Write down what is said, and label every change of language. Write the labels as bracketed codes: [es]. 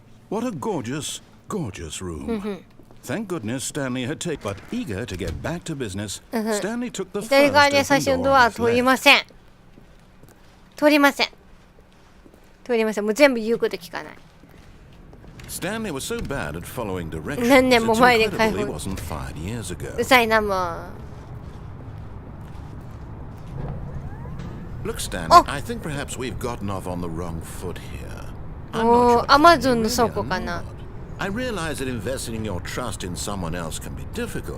[en] What a gorgeous, gorgeous room. Thank goodness Stanley had taken, but eager to get back to business, Stanley took the first [ja] 左側に最初のドアは通りません。通りません。もう全部言うこと聞かない。 [en] Stanley was so bad at following directions. [ja] 何年も前で解放。 [en] It wasn't 5 years ago. [ja] うざいなもん。 [en] Look, Stanley, I think perhaps we've gotten off on the wrong foot here. [ja] おー、アマゾンの倉庫かな。 [en] I realize that investing your trust in someone else can be difficult.